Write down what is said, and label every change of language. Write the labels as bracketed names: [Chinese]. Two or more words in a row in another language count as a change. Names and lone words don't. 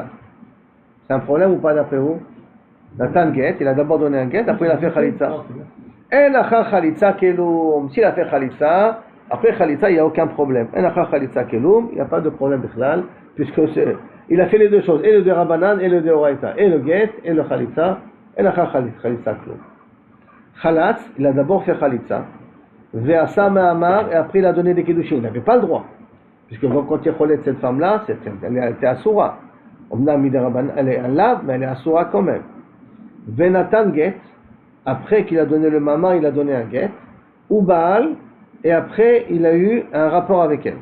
[French] C'est un problème ou pas d'après vous? [Hebrew] נתן גט, [French] il a d'abord donné un get, après il a fait Khalitsa. [Hebrew] אין אחר חליצה כלום. [French] S'il a fait Khalitsa, après Khalitsa, il n'y a aucun problème. [Hebrew] אין אחר חליצה כלום, [French] il n'y a pas de problème bichlal, puisque il a fait les deux choses, et le de Rabbanan, et le de Oraïta, et le get, et le Khalitsa, [Hebrew] אין אחר חליצה כלום. Khalatz, [French] il a d'abord fait Khalitsa, [Hebrew] ועשה מאמר, [French] et après il a donné des kiddushin. Il n'avait pas le droit, puisque quand il relève cette femme-là, elle était Asura. Elle est un lave, mais elle est Asura quand même. [Hebrew] ונתן גט, [French] après qu'il a donné le mama, il a donné un get, ou Baal, et après il a eu un rapport avec elle.